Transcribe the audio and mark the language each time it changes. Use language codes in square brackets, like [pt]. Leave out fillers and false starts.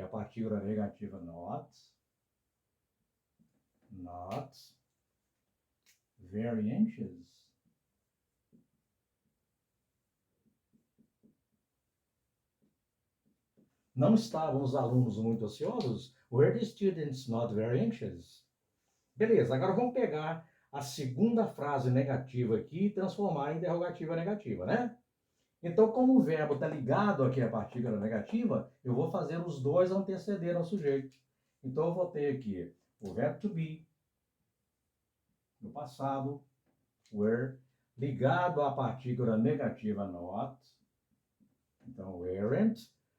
[pt] A partícula negativa not, very anxious. Não estavam os alunos muito ansiosos? [en] Were the students not very anxious? [pt] Beleza, agora vamos pegar a segunda frase negativa aqui e transformar em interrogativa negativa, né? Então, como o verbo está ligado aqui à partícula negativa, eu vou fazer os dois anteceder ao sujeito. Então, eu vou ter aqui o verbo to be, no passado, were, ligado à partícula negativa not, então weren't.